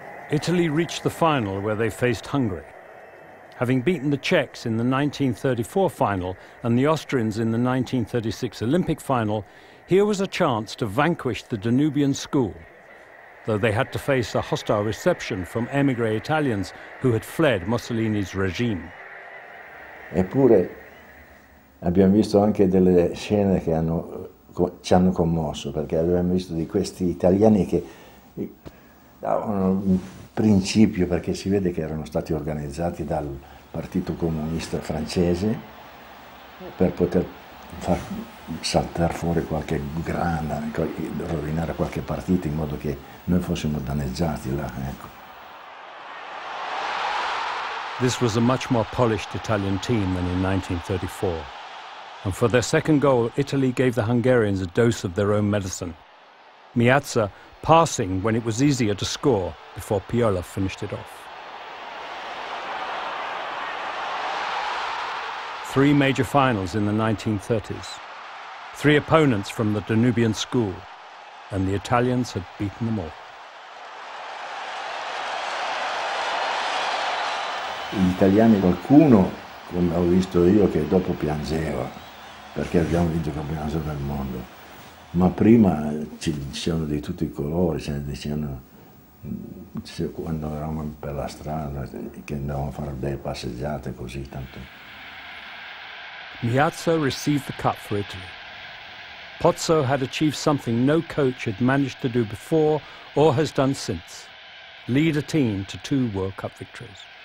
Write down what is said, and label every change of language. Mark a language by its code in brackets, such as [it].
[en] Italy reached the final where they faced Hungary. Having beaten the Czechs in the 1934 final and the Austrians in the 1936 Olympic final, here was a chance to vanquish the Danubian school, though they had to face a hostile reception from émigré Italians who had fled Mussolini's regime. [it] Eppure abbiamo visto anche delle scene che ci hanno commosso, perché abbiamo visto di questi italiani che davano un principio, perché si vede che erano stati organizzati dal Partito Comunista francese per poter far saltare fuori qualche grana, rovinare qualche partita in modo che noi fossimo danneggiati là, ecco. [en] This was a much more polished Italian team than in 1934. And for their second goal, Italy gave the Hungarians a dose of their own medicine. Miazza passing when it was easier to score before Piola finished it off. 3 major finals in the 1930s. 3 opponents from the Danubian school, and the Italians had beaten them all. [it] Gli italiani, qualcuno, come ho visto io, che dopo piangeva perché abbiamo vinto il campionato del mondo, ma prima ci dicevano di tutti i colori, dicevano quando eravamo per la strada che andavamo a fare delle passeggiate così tanto. [en] Miazza received the cup for Italy. Pozzo had achieved something no coach had managed to do before or has done since: lead a team to 2 World Cup victories.